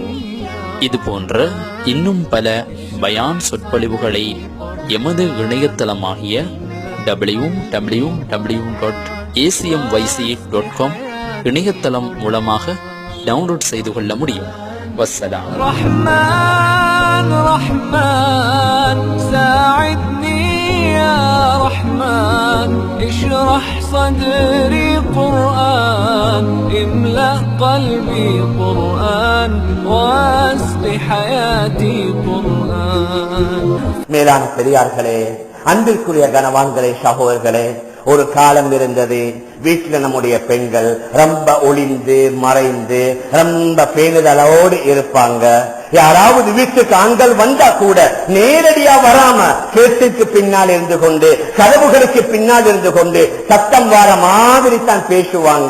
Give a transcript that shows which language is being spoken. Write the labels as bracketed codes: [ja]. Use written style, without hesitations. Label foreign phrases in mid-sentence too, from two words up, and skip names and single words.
[ta] இது போன்ற இன்னும் பல பயான் சொற்பொழிவுகளை எமது இணையதளமாகிய www.acmyc.com இணையதளம் மூலமாக டவுன்லோட் செய்து கொள்ள முடியும். வஸ்ஸலாம். [ar] رحمن رحمن ساعدني يا رحمن اشرح صدري قرآن املأ قلبي قرآن واسق حياتي قرآن. [ta] மேலான பெரியார்களே, அன்பிற்குரிய கனவான்களே, சகோதரர்களே, ஒரு காலம் இருந்தது வீட்டில் நம்முடைய பெண்கள் ரொம்ப ஒளிந்து மறைந்து ரொம்ப பேணுதலோடு இருப்பாங்க. யாராவது வீட்டுக்கு ஆண்கள் வந்தா கூட நேரடியா வராம கேட்டுக்கு பின்னால் இருந்து கொண்டு கதவுகளுக்கு பின்னால் இருந்து கொண்டு சத்தம் வர மாதிரி தான் பேசுவாங்க.